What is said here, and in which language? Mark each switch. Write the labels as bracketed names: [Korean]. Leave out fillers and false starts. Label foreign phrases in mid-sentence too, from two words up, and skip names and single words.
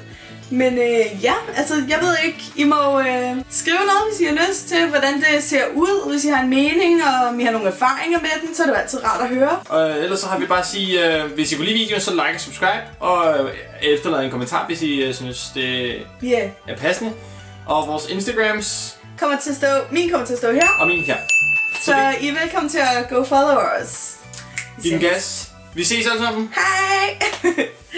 [Danish] Men ja, altså jeg ved ikke, I må skrive noget, hvis I har lyst til, hvordan det ser ud, hvis I har en mening, og om I har nogle erfaringer med den, så er det altid rart at høre. Og ellers så har vi bare at sige, hvis I kunne lide videoen, så like og subscribe, og efterlade en kommentar, hvis I synes, det er passende. Og vores Instagrams kommer til at stå, min kommer til at stå her. Og min her. Så I er velkommen til at [English] go follow us. [Danish] Giv den gas. Vi ses alle sammen. Hej!